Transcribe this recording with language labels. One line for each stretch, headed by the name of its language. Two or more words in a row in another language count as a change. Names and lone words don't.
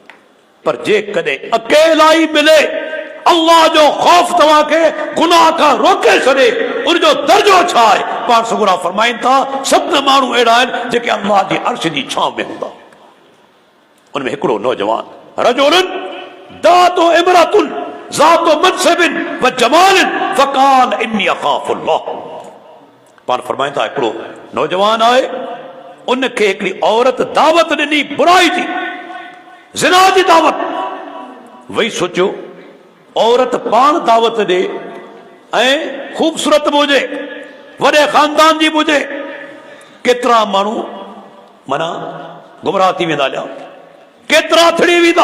Sindhi: पर जेकॾहिं अकेला ई मिले, अल्लाह जो खौफ तव्हांखे गुनाह खां रोके छॾे, उनजो दर्जो छा आहे? पाण सुगुरा फरमाइनि था, सत माण्हू अहिड़ा आहिनि जेके अल्लाह जी अर्श जी छांव में हूंदा। उनमें हिकिड़ो नौजवान,
Arabic: رجلٌ دعته امرأةٌ ذاتُ منصبٍ وجمالٍ فقال إني أخاف الله.
Sindhi: पाण फरमाइनि था, हिकिड़ो नौजवान आहे, उनखे हिकिड़ी औरत दावत ॾिनी बुराई जी, ज़िना जी दावत। वही सोचियो, औरत पाण दावत ॾे ऐं ख़ूबसूरत बि हुजे, वॾे ख़ानदान जी बि हुजे, केतिरा माण्हू माना गुमराह थी वेंदा, ॼा केतिरा थिड़ी वेंदा।